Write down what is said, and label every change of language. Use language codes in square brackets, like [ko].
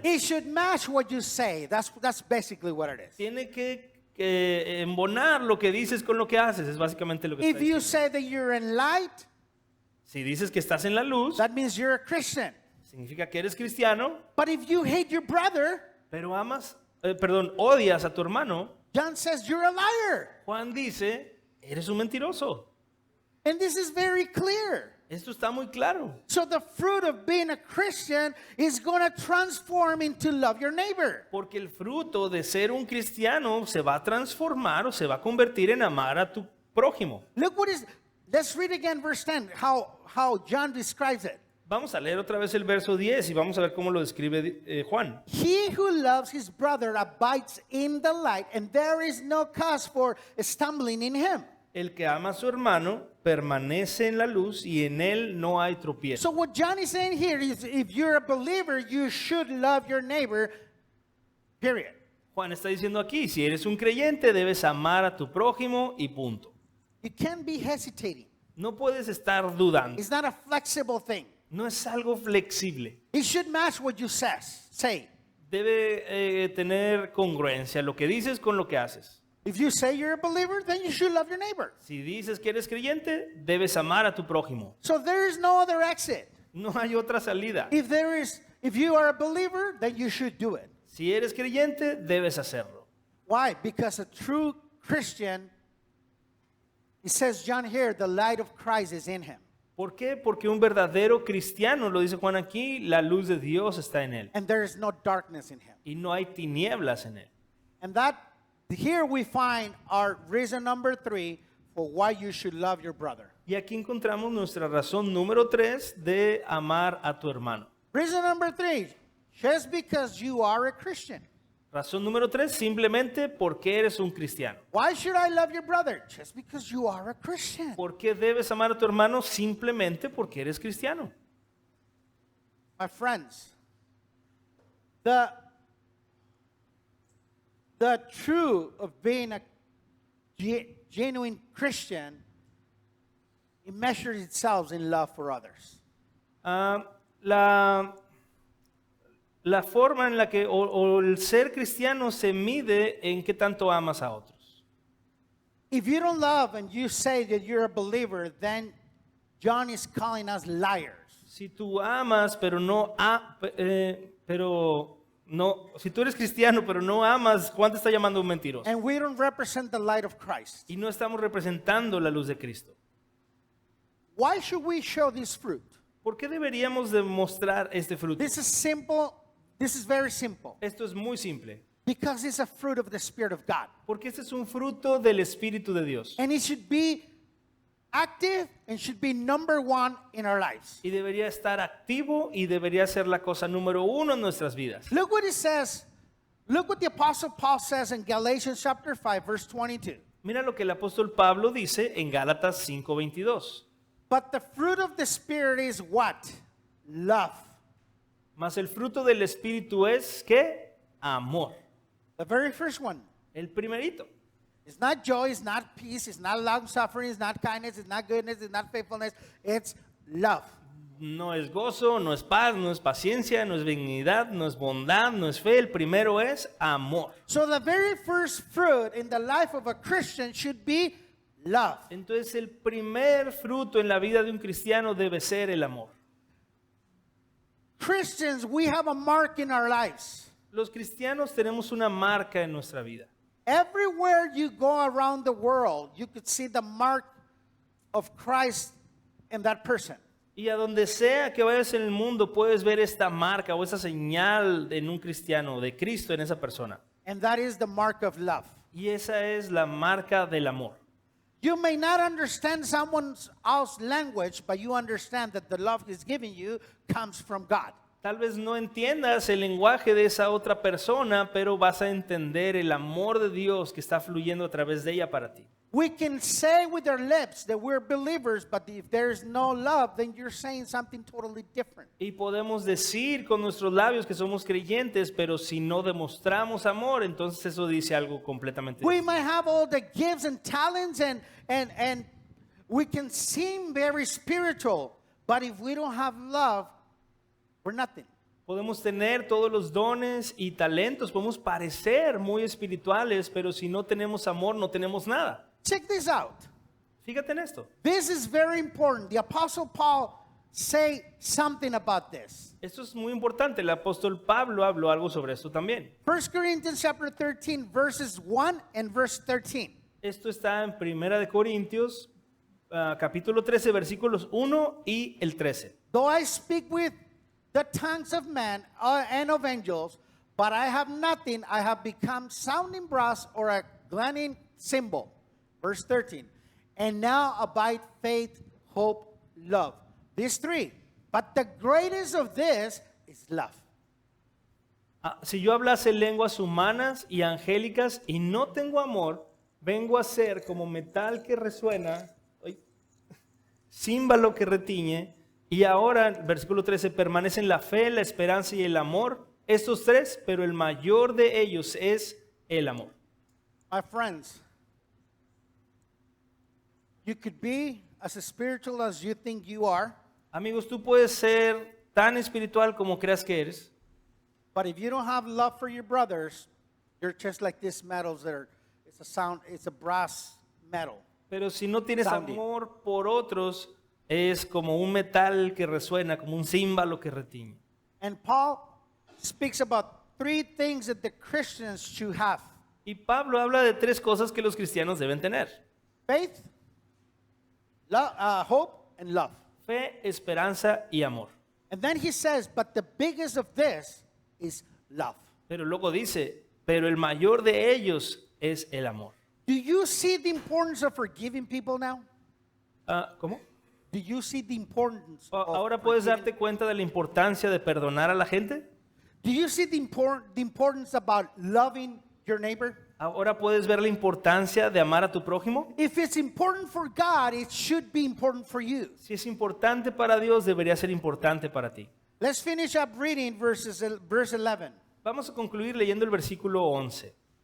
[en] it should match what you say. That's basically what it is. [es] Tiene que embonar lo que dices con lo que haces, es básicamente lo que [en] If [es] está [en] you [es] diciendo. [en] say that you're in light, [es] Si dices que estás en la luz, [en] that means you're a Christian. [es] significa que eres cristiano, [en] But if you hate your brother, [es] pero odias a tu hermano. [en] John says you're a liar. [es] Juan dice, eres un mentiroso. [en] And this is very clear. [es] Esto está muy claro. [en] So the fruit of being a Christian is going to transform into love your neighbor. [es] Porque el fruto de ser un cristiano se va a transformar o se va a convertir en amar a tu prójimo. [en] Look what is, let's read again verse 10, how John describes it. [es] Vamos a leer otra vez el verso 10 y vamos a ver cómo lo describe Juan. [en] He who loves his brother abides in the light, and there is no cause for stumbling in him. [es] El que ama a su hermano permanece en la luz y en él no hay tropiezo. [en] So what John is saying here is if you're a believer, you should love your neighbor, period. [es] Juan está diciendo aquí, si eres un creyente debes amar a tu prójimo y punto. [en] You can't be hesitating. [es] No puedes estar dudando. [en] It's not a flexible thing. [es] No es algo flexible. [en] It should match what you say. [es] Debe tener congruencia lo que dices con lo que haces. [en] If you say you're a believer, then you should love your neighbor. [es] Si dices que eres creyente, debes amar a tu prójimo. [en] So there is no other exit. [es] No hay otra salida. [en] If you are a believer, then you should do it. [es] Si eres creyente, debes hacerlo. [en] Why? Because a true Christian, it says John here, the light of Christ is in him. [es] ¿Por qué? Porque un verdadero cristiano, lo dice Juan aquí, la luz de Dios está en él. [en] And there is no darkness in him. [es] Y no hay tinieblas en él. [en] And that here we find our reason number 3 for why you should love your brother. [es] Y aquí encontramos nuestra razón número 3 de amar a tu hermano. [en] Reason number 3, just because you are a Christian. [es] Razón número 3, simplemente porque eres un cristiano. [en] Why should I love your brother? Just because you are a Christian. [es] ¿Por qué debes amar a tu hermano? Simplemente porque eres cristiano. [en] My friends, the truth of being a genuine Christian, it measures itself in love for others. [es] La forma en la que o el ser cristiano se mide en qué tanto amas a otros. [en] If you don't love and you say that you're a believer, then John is calling us liars. [es] Si tú amas, si tú eres cristiano, pero no amas, Juan te está llamando un mentiroso. [en] And we don't represent the light of Christ. [es] Y no estamos representando la luz de Cristo. [en] Why should we show this fruit? [es] ¿Por qué deberíamos demostrar este fruto? [en] This is simple. This is very simple. [es] Esto es muy simple. [en] Because it's a fruit of the Spirit of God. [es] Porque este es un fruto del Espíritu de Dios. [en] And it should be active and should be number 1 in our lives. [es] Y debería estar activo y debería ser la cosa número 1 en nuestras vidas. [en] Look what it says. Look what the Apostle Paul says in Galatians chapter 5, verse 22. [es] Mira lo que el apóstol Pablo dice en Gálatas 5:22. [en] But the fruit of the Spirit is what? Love. [es] Mas el fruto del Espíritu es, ¿qué? Amor. [en] The very first one. [es] El primerito. [en] It's not joy, it's not peace, it's not long suffering, it's not kindness, it's not goodness, it's not faithfulness. It's love. [es] No es gozo, no es paz, no es paciencia, no es benignidad, no es bondad, no es fe. El primero es amor. [en] So the very first fruit in the life of a Christian should be love. [es] Entonces el primer fruto en la vida de un cristiano debe ser el amor. [en] Christians, we have a mark in our lives. [es] Los cristianos tenemos una marca en nuestra vida. [en] Everywhere you go around the world, you could see the mark of Christ in that person. [es] Y a donde sea que vayas en el mundo puedes ver esta marca o esa señal en un cristiano, de Cristo en esa persona. [en] And that is the mark of love. [es] Y esa es la marca del amor. [en] You may not understand someone else's language, but you understand that the love he's giving you comes from God. [es] Tal vez no entiendas el lenguaje de esa otra persona, pero vas a entender el amor de Dios que está fluyendo a través de ella para ti. [en] We can say with our lips that we're believers, but if there's no love, then you're saying something totally different. [es] Y podemos decir con nuestros labios que somos creyentes, pero si no demostramos amor, entonces eso dice algo completamente [en] We [es] diferente. [en] might have all the gifts and talents and we can seem very spiritual, but if we don't have love, we're nothing. [es] Podemos tener todos los dones y talentos, podemos parecer muy espirituales, pero si no tenemos amor, no tenemos nada. [en] Check this out. [es] Fíjate en esto. [en] This is very important. The Apostle Paul say something about this. [es] Esto es muy importante. El apóstol Pablo habló algo sobre esto también. [en] 1 Corinthians chapter 13, verses 1 and verse 13. [es] Esto está en Primera de Corintios, capítulo 13, versículos 1 y el 13. [en] Though I speak with the tongues of men and of angels, but I have nothing, I have become sounding brass or a clanging cymbal. Verse 13. And now abide faith, hope, love. These three. But the greatest of this is love. [es] Si yo hablase lenguas humanas y angélicas y no tengo amor, vengo a ser como metal que resuena, címbalo que retiñe, y ahora, versículo 13, permanecen la fe, la esperanza y el amor, estos tres, pero el mayor de ellos es el amor. [en] My friends, you could be as spiritual as you think you are, [es] Amigos, tú puedes ser tan espiritual como creas que eres, [en] but if you don't have love for your brothers, you're just like these metals that are, it's a brass metal. [es] pero si no tienes [en] Sounding. [es] amor por otros, es como un metal que resuena, como un címbalo que retiñe. [en] And Paul speaks about three things that the Christians should have: [es] Y Pablo habla de tres cosas que los cristianos deben tener: [en] faith, hope, and love. [es] fe, esperanza y amor. [en] And then he says, but the biggest of this is love. [es] Pero luego dice, pero el mayor de ellos es el amor. [en] Do you see the importance of forgiving people now? [es] ¿Cómo? [en] Do you see the importance of [es] Ahora puedes [en] forgiving? [es] darte cuenta de la importancia de perdonar a la gente. [en] Do you see the importance about loving your neighbor? [es] Ahora puedes ver la importancia de amar a tu prójimo. [en] If it's important for God, it should be important for you. [es] Si es importante para Dios, debería ser importante para ti. [en] Let's finish up reading verse 11. [es] Vamos a concluir leyendo el versículo 11.